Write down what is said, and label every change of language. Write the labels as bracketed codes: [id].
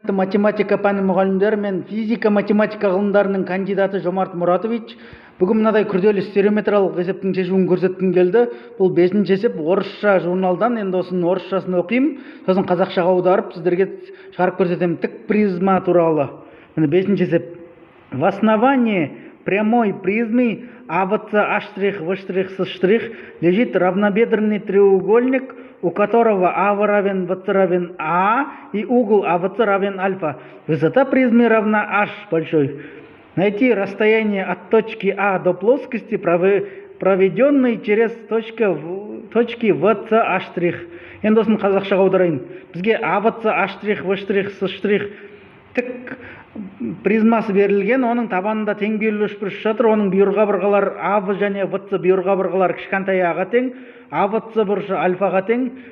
[kk] Математика пәні мұғалімдері мен физика математика ғылымдарының кандидаты Жомарт Мұратович бүгін мынадай күрделі стереометриялық есептің шешуін көрсеткім келді. Бұл 5-ші есеп орысша журналдан, енді осының орысшасын оқимын, сосын қазақшаға аударып сіздерге шығарып көрсетемін. Тік призма туралы. Міне 5-ші есеп. [ru] В основании прямой призмы АВЦ', лежит равнобедренный треугольник, у которого АВ равен ВЦ равен А и угол АВЦ равен альфа. Высота призмы равна H большой. Найти расстояние от точки А до плоскости, проведенной через точки ВЦ'. [kk] Енді осын қазақшаға аударайын. Бізге АВЦ', В', тік призмасы берілген, оның табанында тең берілу үшбұрыш жатыр, оның бұйыр қабырғалар АВ және ВЦ бұйыр қабырғалар кішкентай аға тең, АВЦ бұрышы альфаға тең.